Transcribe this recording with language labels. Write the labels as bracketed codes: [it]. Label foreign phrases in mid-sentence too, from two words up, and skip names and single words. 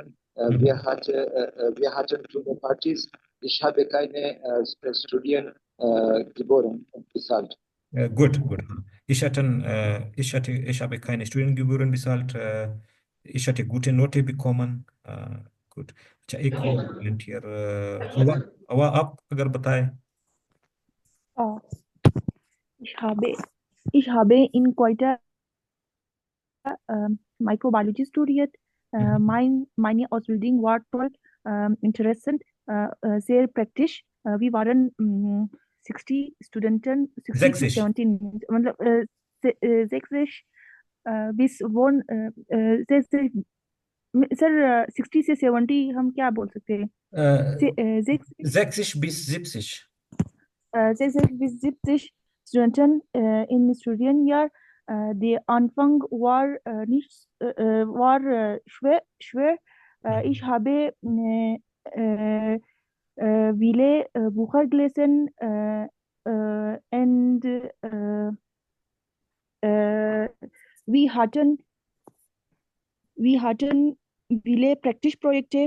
[de] Wir hatten viele Partys. Ich habe keine Studiengebühren bezahlt. Gut, gut. Ich habe keine Studiengebühren bezahlt. Ich hatte gute Note bekommen. Gut. [hi] अच्छा, एक और वॉलंटियर. हवा, हवा आप अगर बताएं. [de] Ich habe in Quetta Microbiology studiert. Meine Ausbildung war toll, interessant, sehr praktisch. Wir waren 60 Studenten, 60 to 70, [hi] मतलब 60 bis वन सर 60 से 70 हम क्या बोल सकते हैं? [de] 60 bis 70. 60 bis 70 Studenten im Studienjahr. Der Anfang war nicht war schwer. Ich habe viele Bücher gelesen und wir hatten viele Praktikprojekte.